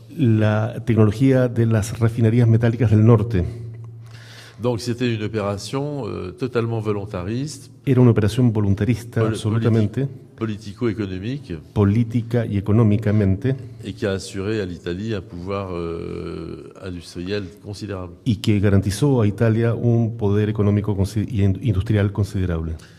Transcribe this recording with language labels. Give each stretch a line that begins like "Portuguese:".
Spanish: la tecnología de las refinerías metálicas del norte.
French: Donc c'était une opération totalement volontariste,
Spanish: Era una operación voluntarista, absolutamente,
French: politico-économique,
Spanish: política y económicamente,
French: et qui a assuré à l'Italie un pouvoir industriel considérable.
Spanish: y que garantizó a Italia un poder económico y industrial considerable.